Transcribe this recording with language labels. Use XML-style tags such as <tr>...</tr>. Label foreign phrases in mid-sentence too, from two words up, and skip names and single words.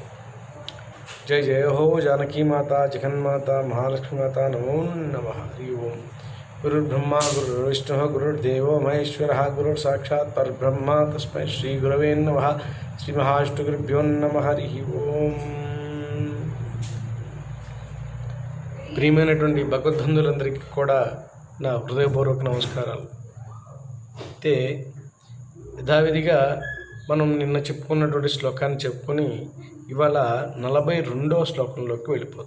<sa>जय जय हो जानकी माता जगन्माता महालक्ष्मी माता नमो नमः। हरि ओं। गुरुर्ब्रह्मा गुरुर्विष्णुः गुरुर्देवो महेश्वरः गुरुर्साक्षात् परब्रह्म तस्मै श्री गुरवे नमः। श्री महाविष्णुगुरुभ्यो नमः। हरि ओं।</sa> <te>ప్రియమైనటువంటి భగవద్బంధులందరికీ కూడా నా హృదయపూర్వక నమస్కారాలు. అయితే యథావిధిగా మనం నిన్న చెప్పుకున్నటువంటి శ్లోకాన్ని చెప్పుకొని ఇవాళ 42వ శ్లోకంలోకి వెళ్ళిపోతాం.</te>